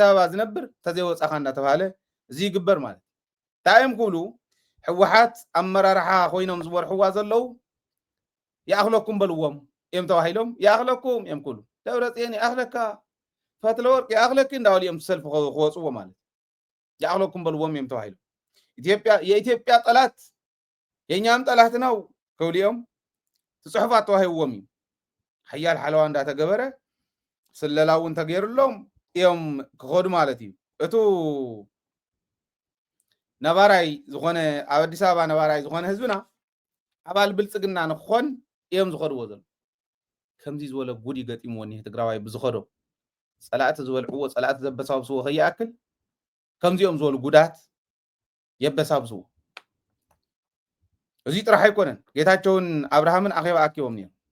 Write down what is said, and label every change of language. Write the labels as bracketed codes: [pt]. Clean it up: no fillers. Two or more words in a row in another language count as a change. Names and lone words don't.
[ti] ኣበባ ዝነብር ተዘይወፃኻ እንዳተባሃለ እዚ ይግበር ማለት ታይም ኩሉ ሕወሓት ኣመራርሓ ኮይኖም ዝመርሕዋ ዘለዉ ይኣኽለኩም በልዎም እዮም ተባሂሎም ይኣኽለኩም እዮም ኩሉ ደብረፅዮን ይኣኽለካ ፈትለወርቅ ይኣኽለኪ እንዳበሉ እዮም ሰልፊ ክወፅዎ ማለት ይኣኽለኩም በልዎም እዮም ተባሂሎም [am] የኢትዮጵያ ጠላት የኛም ጠላት ነው [ti] ከውሊኦም ትፅሑፋት ተዋሂብዎም እዩ ሓያል ሓለዋ እንዳተገበረ ስለላ እውን ተገይሩሎም እዮም ክኸዱ ማለት እዩ እቱ ነባራይ ዝኾነ ኣብ ኣዲስ ኣበባ ነባራይ ዝኾነ ህዝብና ኣባል ብልፅግና ንክኾን እዮም ዝኸድዎ ዘሎ ከምዚ ዝበለ ጉዲ ገጢምዎ እኒሄ ትግራዋይ ብዝኸዶ ፀላእቲ ዝበልዕዎ ፀላእቲ ዘበሳብስዎ ከይኣክል ከምዚኦም ዝበሉ ጉዳት የበሳብስዎ እዚ ጥራሕ ኣይኮነን ጌታቸውን ኣብርሃምን ኣኼባ ኣኪቦም ነይሩ